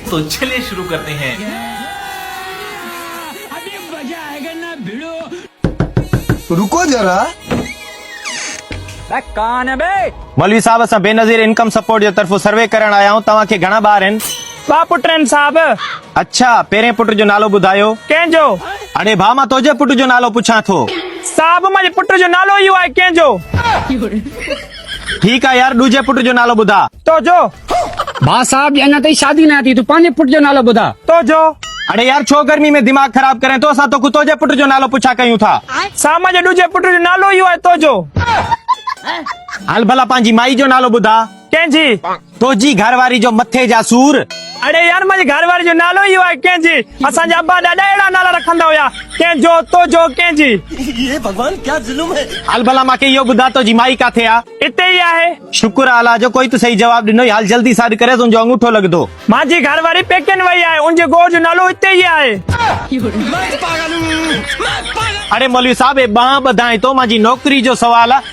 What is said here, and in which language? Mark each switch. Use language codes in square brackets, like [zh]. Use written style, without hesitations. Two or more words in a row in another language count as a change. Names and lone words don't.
[hi] तो चलिए शुरू करते हैं। अभी मजा आएगा ना भिड़ो। रुको जरा। कान है बे। [sd] मौलवी साहब असां बेनज़ीर इनकम सपोर्ट जे तरफ़ो सर्वे करण आया हूं। तव्हां खे घणा ॿार आहिनि? बा पुट आहिनि साहब। अच्छा, पहिरें पुट जो नालो ॿुधायो। कंहिंजो? अड़े भाउ, मां तुंहिंजे पुट जो नालो पुछां थो। साहब मुंहिंजे पुट जो नालो इहो आहे। कंहिंजो? ठीकु आहे यार, ॾूजे पुट जो नालो ॿुधा। तो जो। भा साहब अञा ताईं शादी न थी, तूं पंहिंजे पुट जो नालो ॿुधा। तो जो। अड़े यार, छो गर्मी में दिमाग़ ख़राब करें तो? असां तोखे तुंहिंजे पुट जो नालो पुछा कयूं था। साहब मुंहिंजे ॾूजे पुट जो नालो इहो आहे। तो जो। हल भला पंहिंजी माई जो नालो ॿुधा। कंहिंजी? तुंहिंजी घरवारी जो मथे जा सूर। अड़े यार मुंहिंजे घरवारी जो नालो इहो आहे। कंहिंजी? असांजा अब्बा ॾाढा अहिड़ा नाला रखंदा हुया। कंहिंजो, तो जो, कंहिंजी। [hi] ये भगवान क्या जुल्म है। [sd] हल भला मूंखे इहो ॿुधा, तुंहिंजी माई काथे आ? हिते ई आहे। शुक्र आहे अल्लाह जो, कोई त सही जवाब ॾिनो। हाल जल्दी सां करे, तुंहिंजो अंगूठो लॻंदो। मुंहिंजी घरवारी पेकनि वई आहे। उनजे घोट जो नालो हिते ई आहे। अरे मौलवी साहब, ॿाह ॿधाए तो, मुंहिंजी नौकरी जो सवाल आहे।